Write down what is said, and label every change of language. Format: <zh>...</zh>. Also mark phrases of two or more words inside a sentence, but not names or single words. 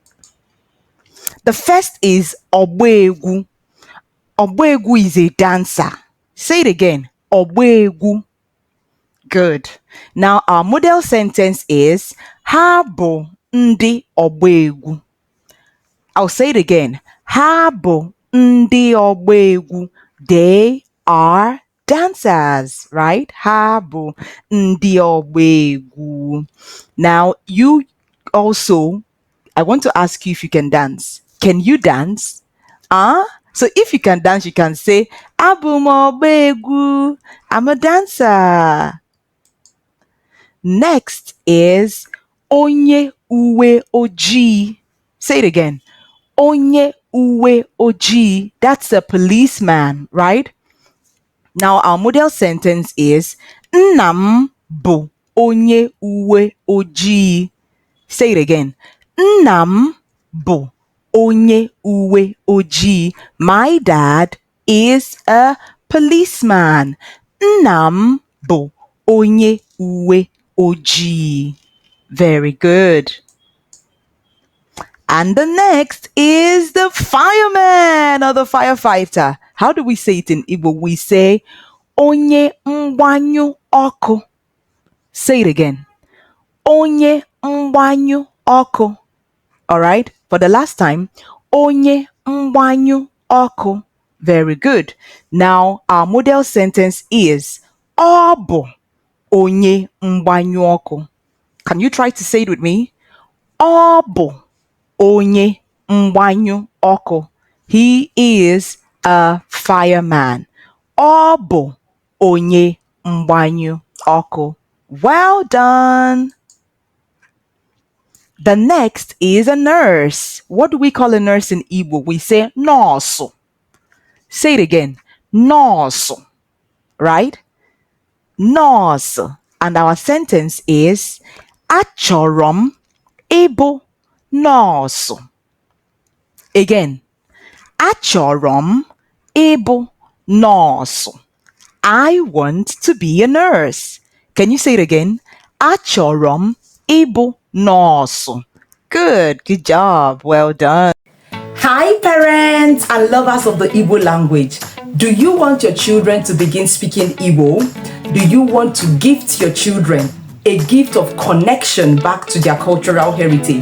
<en>The first is Obegu. Obegu is a dancer. Say it again. Obegu. Good. Now our model sentence is</en> <ig>Ha bụ ndị Obegu.</ig> <en>I'll say it again.</en> <ig>Ha bụ ndị ọgba egwu.</ig> <en>They are dancers, right?</en> <ig>Ha bụ ndị ọgba egwu.</ig> <en>Now, you also, I want to ask you if you can dance. Can you dance? So if you can dance, you can say,</en> <ig>Abụ m ọgba egwu.</ig> <en>I'm a dancer. Next is</en> <ig>onye uwe ojii.</ig> <en>Say it again.</en> <ig>Onye uwe ojii,</ig> <en>that's a policeman, right? Now our model sentence is</en> <ig>Nna m bụ onye uwe ojii.</ig> <en>Say it again.</en> <ig>Nna m bụ onye uwe ojii.</ig> <en>My dad is a policeman.</en> <ig>Nna m bụ onye uwe ojii.</ig> <en>Very good. And the next is the fireman or the firefighter. How do we say it in Igbo? We say</en> <ig>onye mgbanyụ ọkụ.</ig> <en>Say it again.</en> <ig>Onye mgbanyụ ọkụ.</ig> <en>All right. For the last time,</en> <ig>onye mgbanyụ ọkụ.</ig> <en>Very good. Now our model sentence is</en> <ig>ọ bụ onye mgbanyụ ọkụ.</ig> <en>Can you try to say it with me?</en> <ig>Ọ bụ onye mgbanyụ ọkụ.</ig> <en>He is a fireman.</en> <ig>Ọ bụ onye mgbanyụ ọkụ.</ig> <en>Well done. The next is a nurse. What do we call a nurse in Igbo? We say nọọsụ. Say it again. Nọọsụ. Right? Nọọsụ. And our sentence is</en> <ig>achọrọ m ịbụ nọọsụ. Again, achọrọ m ịbụ nọọsụ.</ig> <en>I want to be a nurse. Can you say it again?</en> <ig>Achọrọ m ịbụ nọọsụ.</ig> <en>Good job. Well done. Hi parents and lovers of the Igbo language. Do you want your children to begin speaking Igbo? Do you want to gift your children a gift of connection back to their cultural heritage?</en>